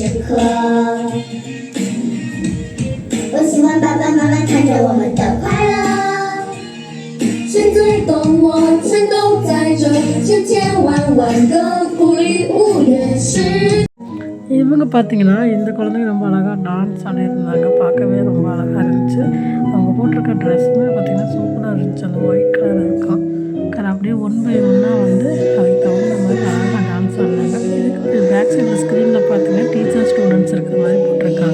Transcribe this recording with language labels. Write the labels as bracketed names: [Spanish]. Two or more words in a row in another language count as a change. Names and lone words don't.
[Chinese] 课。我喜欢爸爸妈妈看着我们的快乐。现在的我全都在这，千千万万个鼓励5月10。 [Tamil] இவங்க பார்த்தீங்கன்னா இந்த குழந்தைங்க ரொம்ப அழகாக டான்ஸ் ஆடிருந்தாங்க. பார்க்கவே ரொம்ப அழகாக இருந்துச்சு. அவங்க போட்டிருக்க ட்ரெஸ்ஸுமே பார்த்திங்கன்னா சூப்பராக இருந்துச்சு. அந்த [English] white colour [Tamil] இருக்கும் அப்படியே 1 by 1 வந்து அதுக்கு தகுந்த மாதிரி அழகாக டான்ஸ் ஆடினாங்க. இதுக்கு [English] back sideல screenல [Tamil] பார்த்தீங்கன்னா [English] teacher students [Tamil] இருக்கிற மாதிரி போட்டிருக்காங்க.